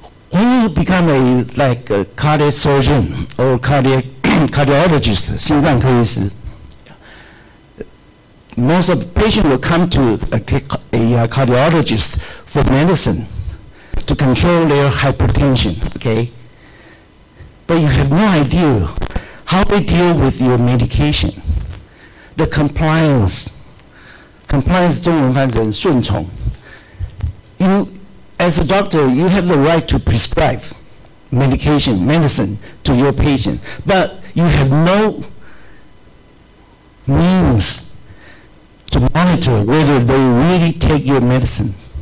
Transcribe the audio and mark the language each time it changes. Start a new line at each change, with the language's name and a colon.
English: When you become a cardiac surgeon or cardiologist,
Chinese: 心脏科医师,
English: most of the patients will come to a cardiologist for medicine to control their hypertension, okay? But you have no idea how they deal with your medication. The compliance
Chinese: 中文翻成顺从.
English: You, as a doctor, you have the right to prescribe medicine to your patient, but you have no means to monitor whether they really take your medicine.